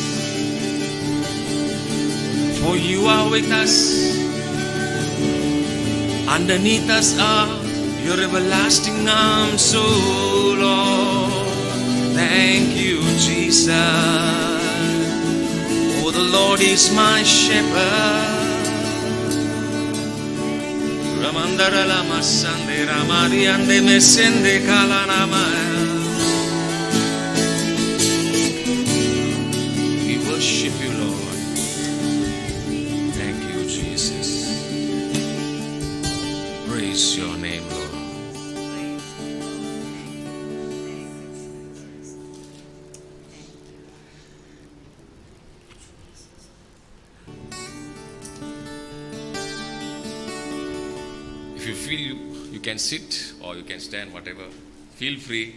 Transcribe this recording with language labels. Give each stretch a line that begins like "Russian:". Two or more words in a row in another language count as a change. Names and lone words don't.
English: For you are with us. Underneath us are your everlasting arms, so Lord. Thank you, Jesus. Oh, the Lord is my shepherd. Ramandara lama sande ramari ande mesende kalanamaya. We worship you, Lord. Thank you, Jesus. Praise your name, Lord. If you feel you can sit or you can stand, whatever, feel free.